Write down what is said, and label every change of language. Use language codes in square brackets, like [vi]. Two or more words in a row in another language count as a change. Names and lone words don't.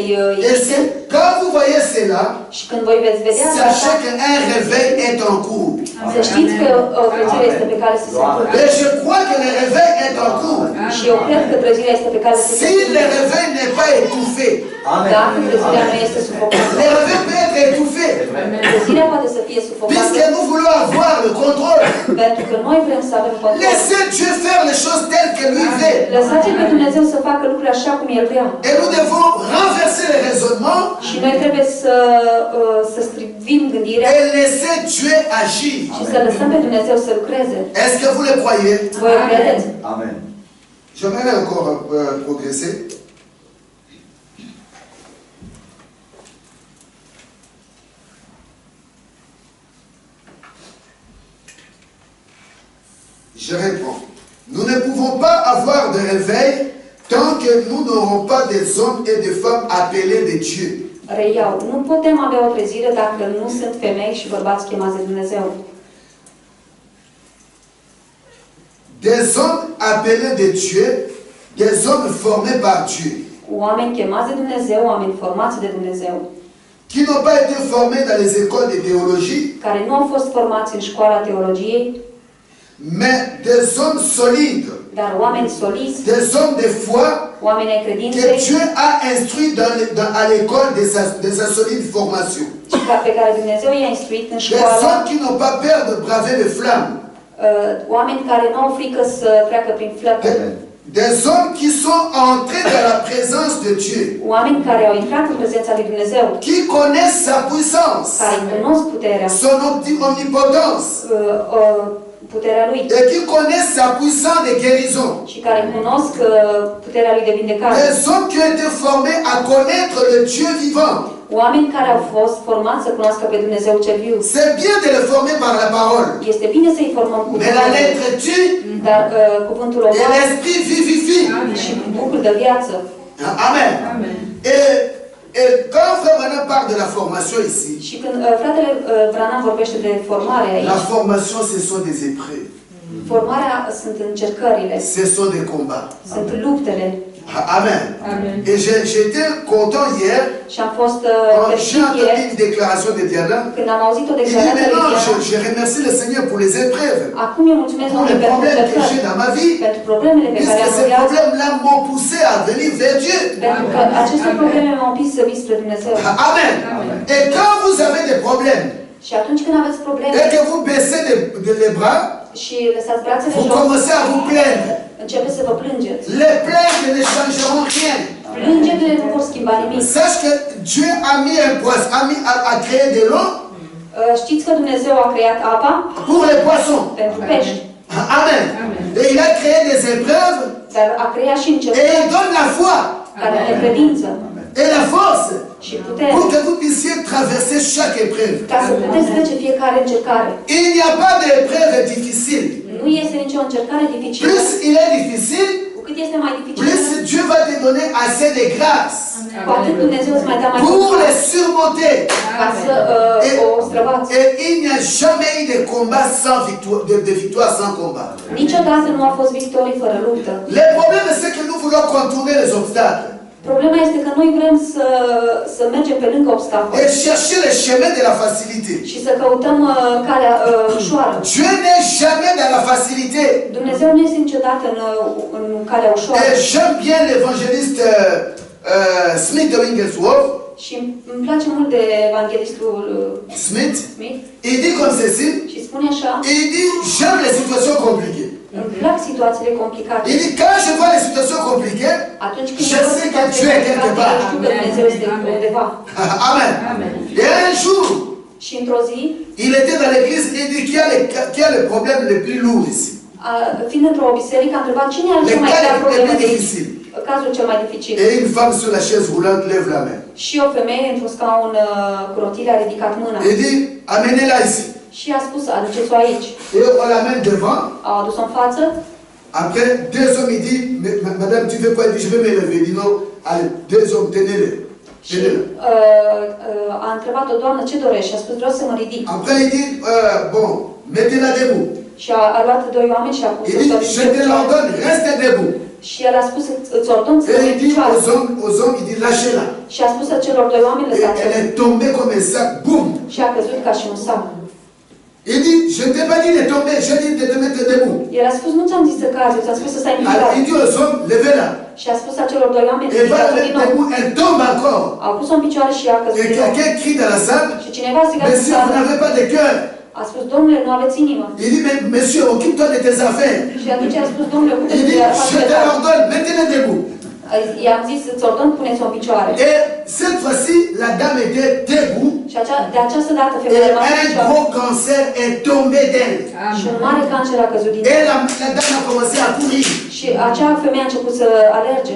[fr] Et invite. quand vous voyez cela, [ro] Și când voi veți vedea asta, [fr] sachez qu'un réveil est en cours. [ro] să știți că o trezire este pe care să se întâmple. [fr] Et je crois que le réveil est en cours. [ro] Și eu cred că trezirea este pe care să se [fr] Si le [ro] întâmple. [fr] réveil n'est pas étouffé, [ro] Dacă trezirea nu este sufocată. [fr] le réveil peut être étouffé. [ro] Trezirea poate să fie sufocată [fr] Puisque nous voulons avoir le contrôle. [ro] pentru că noi vrem să avem control. [fr] Laissez Dieu faire les choses telles que lui veut. [ro] Lăsați-l pe Dumnezeu să facă lucruri așa cum El vrea. [fr] Et nous devons renverser les raisonnements [ro] Și noi trebuie să strivim gândirea [fr] et laisser Dieu agir. [ro] și să lăsăm pe Dumnezeu să lucreze. [fr] Est-ce que vous le croyez? [ro] Voi o credeți? Amen. [fr] J'aimerais encore progresser. Je réponds. Nous ne pouvons pas avoir de réveil tant que nous n'aurons pas des hommes et des femmes appelés de Dieu. [ro] Reiau. Nu putem avea o trezire dacă nu sunt femei și bărbați chemați de Dumnezeu. [fr] Des hommes appelés de Dieu, des hommes formés par Dieu, [ro] Oameni chemați de Dumnezeu, oameni formați de Dumnezeu, [fr] qui n'ont pas été formés dans les écoles de théologie, [ro] care nu au fost formați în școala teologiei, [fr] mais des hommes solides, [ro] dar oameni soliți, [fr] des hommes de foi [ro] oameni ai [fr] que [ro] credinței, [fr] Dieu a instruits à l'école de sa solide formation. [ro] pe care Dumnezeu i-a instruit în [fr] Des [ro] școală, [fr] hommes qui n'ont pas peur de braver les flammes. [ro] oameni care nu au frică să treacă prin flăcări. [fr] des hommes qui sont entrés dans la présence de Dieu, [ro] Oameni care au intrat în prezența lui Dumnezeu, [fr] qui connaissent sa puissance, [ro] care cunosc puterea, [fr] son omnipotence, [ro] puterea lui [fr] et qui connaissent sa puissance de guérison. [ro] și care cunosc puterea lui de vindecare. [fr] Les hommes qui ont été formés à connaître le Dieu vivant. [ro] Oameni care au fost formați să cunoască pe Dumnezeu cel viu. [fr] C'est bien de les former par la parole. [ro] Este bine să-i formăm cu [fr] Mais la lettre tue [ro] dar cuvântul [fr] et [ro] omoară [fr] l'esprit vivifie. [ro] și Duhul de viață. Amen. [fr] Et quand Frère Branham parle de la formation ici, [ro] Și când fratele Branham vorbește de formare [fr] la [ro] aici, [fr] formation ce sont des épreuves, [ro] formarea sunt încercările, [fr] ce sont des combats. [ro] sunt luptele. [fr] Amen. Et j'étais content hier [ro] Și am fost [fr] quand j'ai [ro] fericit [fr] entendu [ro] ieri [fr] une déclaration de Diana. [ro] când am auzit o [fr] Il dit [ro] declarație lui [fr] maintenant, [ro] Diana. [fr] je remercie le Seigneur pour les épreuves, [ro] Acum eu mulțumesc [fr] pour les [ro] Domnului pentru [fr] problèmes que j'ai [ro] încercări, [fr] dans ma vie, [ro] pentru problemele pe care [fr] puisque [ro] am în [fr] ces [ro] viață, [fr] problèmes-là m'ont poussé à venir vers Dieu. [ro] pentru că aceste probleme m-au împins să vii spre Dumnezeu. Amen. [fr] Et quand vous avez des problèmes [ro] Și atunci când aveți probleme [fr] et que vous baissez les bras, [ro] și lăsați brațele [fr] vous [ro] jos, [fr] commencez à vous plaindre. [ro] începeți să vă plângeți. [fr] Les plaintes ne changeront rien. [ro] Plângerile nu vor schimba nimic. [fr] Sache que Dieu a mis un poisson, a créé de l'eau [ro] Știți că Dumnezeu a creat apa [fr] pour les poissons. [ro] pentru pești, Amen. [fr] Et il a créé des épreuves [ro] dar a creat și [fr] et [ro] încercări [fr] il donne la foi [ro] care ne credință [fr] et la force [ro] și putere [fr] pour que vous puissiez traverser chaque épreuve. [ro] ca să puteți trece fiecare încercare. [fr] Il n'y a pas d'épreuve difficile. [ro] Nu este nicio încercare dificilă. [fr] Plus il est difficile, [ro] Cu cât este mai dificil, [fr] plus Dieu va te donner assez de grâce [ro] cu atât Dumnezeu îți mai dă mai [fr] pour [ro] mult [fr] les surmonter. [ro] ca să o străbați. [fr] Et il n'y a jamais eu de combat sans victoire, de victoire sans combat. [ro] Niciodată nu a fost victorie fără luptă. [fr] Le problème, c'est que nous voulons contourner les obstacles [ro] Problema este că noi vrem să mergem pe lângă obstacole [fr] et chercher les chemins de la facilité. [ro] și să căutăm calea ușoară. [fr] Dieu n'est jamais dans la facilité. [ro] Dumnezeu nu este niciodată în calea ușoară. [fr] Et j'aime bien l'évangéliste Smith de Wigglesworth. [ro] Și îmi place mult de evanghelistul Smith, Smith [fr] il dit comme ceci, [ro] și spune așa, [fr] il dit j'aime les situations compliquées. [ro] îmi plac situațiile complicate. [fr] Il dit quand je vois les situations compliquées, [ro] Atunci când [fr] je [ro] văd [fr] sais que [ro] situații [fr] Dieu est quelque [ro] complicate, [fr] part. [ro] eu știu că Dumnezeu este undeva. [fr] Amen. Et un jour, [ro] Și într-o zi, [fr] il était dans l'église et il dit qui a le problème le plus lourd ici. [ro] fiind într-o biserică, a întrebat cine are [fr] Le [ro] cel mai [fr] cas [ro] grea [fr] le [ro] problemă [fr] plus [ro] de aici, [fr] difficile. [ro] cazul cel mai dificil. [fr] Et une femme sur la chaise roulante lève la main. [ro] Și o femeie într-un scaun cu rotile a ridicat mâna [fr] Il dit amenez-la ici. [ro] și a spus aduceți-o aici. [fr] Et on l'amène devant. [ro] Au adus-o în față [fr] Après, deux hommes, il dit, madame, tu veux quoi? Il dit, je vais me lever. Il dit, non, allez, deux hommes, tenez-le. [ro] și [fr] Tenez-le. [ro] a întrebat-o, Doamnă, ce dorești? Și a spus, vreau să mă ridic. [fr] Après, il dit, bon, mettez-la debout. [ro] Și a luat doi oameni și a pus [fr] Il [ro] să [fr] dit, [ro] ridice [fr] je [ro] pe [fr] te [ro] picioare. [fr] l'ordonne, reste debout. [ro] Și el a spus, îți ordon să [fr] Et [ro] ridici [fr] il dit [ro] picioare. [fr] aux hommes, il dit, lâchez-la. [ro] Și a spus celor doi oameni, [fr] Et [ro] lăsați-o. [fr] elle est tombée comme un sac, boum. [ro] Și a căzut ca și un sac. [fr] Il dit, je ne t'ai pas dit de tomber, j'ai dit de te mettre debout. [ro] El a spus, nu ți-am zis să cazi, ți-am spus să stai în [fr] Alors, [ro] picioare. [fr] il dit aux hommes, levez-la. [ro] Și a spus acelor doi oameni, [fr] Et va la [ro] ridicați-o din [fr] mettre [ro] nou. [fr] debout, elle tombe encore. [ro] Au pus-o în picioare și a căzut [fr] Et [ro] din nou. [fr] quelqu'un crie dans la salle, [ro] Și cineva a strigat în [fr] monsieur, vous [ro] sală, [fr] n'avez pas de cœur. [ro] a spus, Domnule, nu aveți inimă. [fr] Il dit, mais monsieur, occupe-toi de tes affaires. [ro] Și atunci a spus, Domnule, [fr] Il [ro] ocupe-te [fr] dit, [ro] de [fr] je [ro] afacerile [fr] te [ro] tale. [fr] l'ordonne, mettez-le debout. [ro] I-am zis să-ți ordon, puneți-o în picioare. [fr] Et cette fois-ci, la dame était debout [ro] Și de această dată [fr] et [ro] femeia a rămas în [fr] un [ro] picioare. [fr] gros cancer est tombé d'elle. [ro] Și un mare cancer a căzut din [fr] Et [ro] ea. [fr] la dame a commencé à courir. [ro] Și acea femeie a început să alerge.